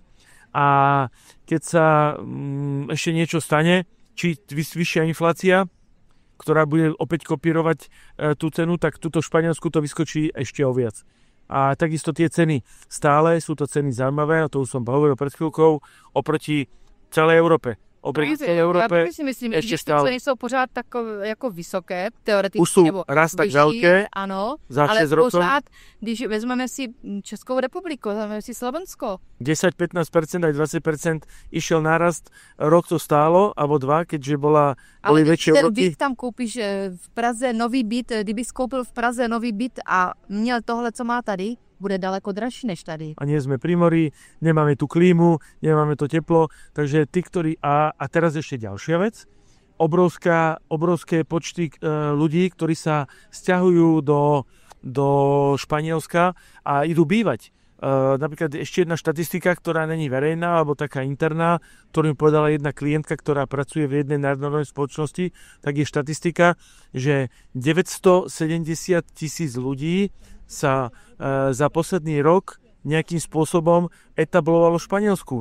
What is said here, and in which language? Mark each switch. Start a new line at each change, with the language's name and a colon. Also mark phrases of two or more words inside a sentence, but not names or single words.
Slovak: A keď sa ešte niečo stane, či vyššia inflácia, ktorá bude opäť kopírovať tú cenu, tak tuto v Španielsku to vyskočí ešte o viac. A takisto tie ceny stále, sú to ceny zaujímavé, a to už som hovoril pred chvíľkou, oproti celej Európe.
Czech: Já si myslím, že ceny jsou pořád takové jako vysoké, teoreticky. Už jsou raz tak velké, ano,
Slovak: za 6 ale rokov.
Czech: pořád, když vezmeme si Českou republiku, vezmeme si Slovensko.
Slovak: 10-15% aj 20% išiel nárast, rok to stálo, alebo 2, keďže boli väčšie úroky.
Czech: Ale ten byt tam koupíš v Praze nový byt, kdyby skoupil v Praze nový byt a měl tohle, co má tady, bude daleko dražší než tady.
Slovak: A nie sme pri mori, nemáme tu klímu, nemáme to teplo, takže tí, ktorí... A teraz ešte ďalšia vec. Obrovské počty ľudí, ktorí sa sťahujú do Španielska a idú bývať. Napríklad ešte jedna štatistika, ktorá není verejná, alebo taká interná, ktorú mi povedala jedna klientka, ktorá pracuje v jednej národnej spoločnosti, tak je štatistika, že 970,000 ľudí sa za posledný rok nejakým spôsobom etablovalo v Španielsku.